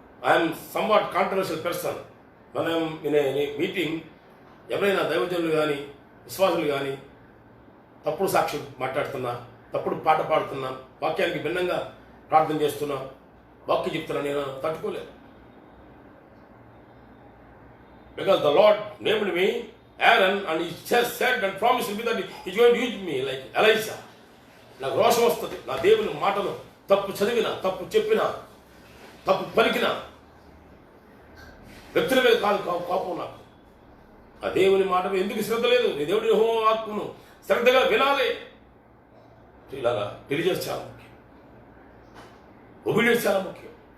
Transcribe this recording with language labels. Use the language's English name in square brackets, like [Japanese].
[English] I'm somewhat controversial person. [Telugu] మనం in ఏ meeting ఎవరైనా దైవజనులు కానీ విశ్వాసులు కానీ తప్పుడు సాక్షి మాట్లాడుతున్నా, తప్పుడు పాట పాడుతున్నా, వాక్యానికి భిన్నంగా ప్రార్థన చేస్తున్నా, వాక్యం చెప్తున్నా, నేను తట్టుకోలేదు. [English] Because the Lord named me Aaron and he just said and promised me that he is going to use me like Elijah. [Telugu] నాకు రోషం వస్తుంది నా దేవుని మాటలు తప్పు చదివినా, తప్పు చెప్పినా, తప్పు పలికినా. వ్యక్తుల మీద కాదు కోపం నాకు. ఆ దేవుని మాట ఎందుకు శ్రద్ధ లేదు? నీ దేవుడి ఆత్మను శ్రద్ధగా వినాలి. ఇలాగా టెలిజెన్స్ చాలా ముఖ్యం, ఒబీడియన్స్ చాలా ముఖ్యం.